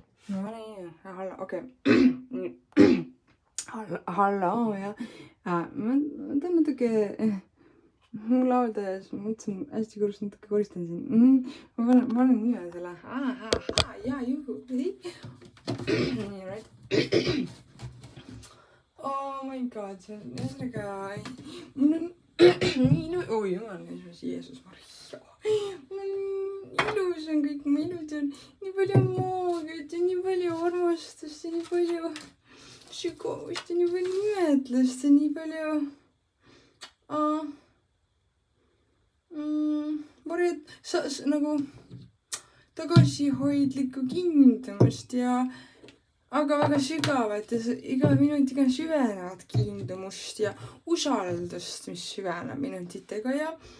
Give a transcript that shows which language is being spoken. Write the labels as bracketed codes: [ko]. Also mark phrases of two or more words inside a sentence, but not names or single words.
[et] No nii, halla, okei. Halloo ja ma tahan natuke mu lauda ma mõtlesin hästi korraks natuke koristan siin. Ma panen nime selle. Jaa, juhu. Nii, [en] right. Oh my god, [et] see on ühesõnaga, mul on nii oi jumal, Jeesus Maria. Mul on ilus on kõik, mu ilus on nii palju maagiat ja nii palju armastust ja nii palju sügavust ja nii palju imetlust ja nii palju sa nagu tagasihoidlikku kiindumust ja aga väga sügavat ja iga minutiga süvenevat kiindumust ja usaldust, mis süveneb minutitega ja